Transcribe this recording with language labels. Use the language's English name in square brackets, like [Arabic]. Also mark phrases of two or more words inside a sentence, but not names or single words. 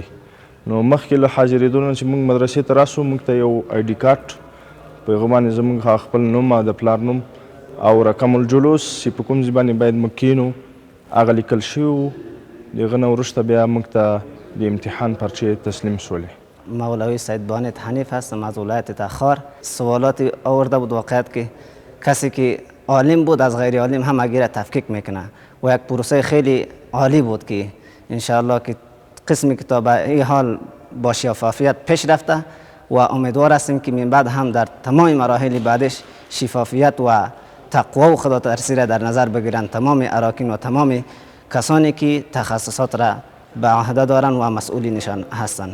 [Pashto] نو مخکې له حاضرېدو نه چې موږ مدرسې ته راسو موږ ته یو [English] ID card [Pashto] په هغه باندې زموږ خپل نوم او د پلار نوم او [Arabic] رقم الجلوس [Pashto] چې په کوم ځای باندې باید موږ کینو هغه لیکل شوي وو. د هغه نه وروسته بیا موږ ته د امتحان پرچې تسلیم شولې. [Persian] مولوی سید بانت حنیف هستم از ولایت تخار. سوالاتی آورده بود واقعیت که کسی که عالم بود از غیر عالم هم اگر تفکیک میکنه و یک پروسه خیلی عالی بود که انشاءالله که قسمی که تا به این حال با شفافیت پیش رفته و امیدوار هستیم که من بعد هم در تمام مراحل بعدش شفافیت و تقوا و خدا ترسی را در نظر بگیرند تمام اراکین و تمام کسانی که تخصصات را به عهده دارند و مسئولینشان هستند.